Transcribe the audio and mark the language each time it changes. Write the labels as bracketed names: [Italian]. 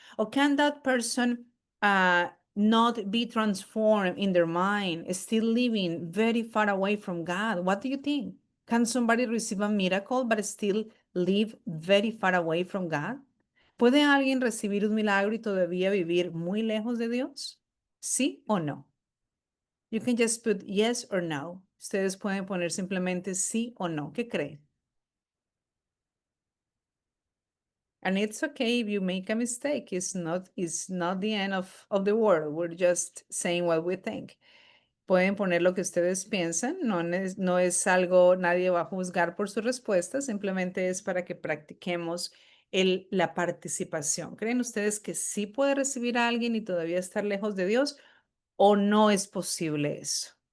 [English] Or can that person not be transformed in their mind, still living very far away from God? What do you think? Can somebody receive a miracle but still live very far away from God? [Spanish] ¿Puede alguien recibir un milagro y todavía vivir muy lejos de Dios? ¿Sí o no? [English] You can just put yes or no. [Spanish] Ustedes pueden poner simplemente sí o no. ¿Qué creen? [English] And it's okay if you make a mistake. It's not the end of the world. We're just saying what we think. [Spanish] Pueden poner lo que ustedes piensan. No es algo, nadie va a juzgar por su respuesta. Simplemente es para que practiquemos la participación. ¿Creen ustedes que sí puede recibir a alguien y todavía estar lejos de Dios? ¿O no es posible eso?